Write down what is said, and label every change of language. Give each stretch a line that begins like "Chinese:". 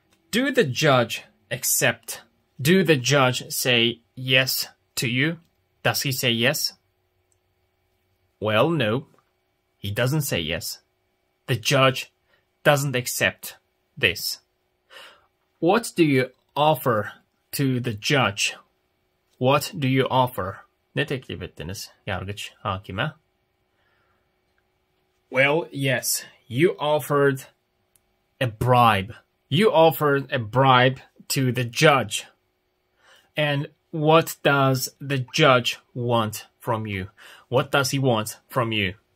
English: Do the judge accept? Do the judge say yes to you? Does he say yes? Well, no, he doesn't say yes. The judge doesn't accept this. What do you offer to the judge? What do you offer?
Turkish: Ne teklif ettiniz yargıç hakime?
English: Well, yes, you offered a bribe. You offered a bribe to the judge. And what does the judge want from you? What does he want from you?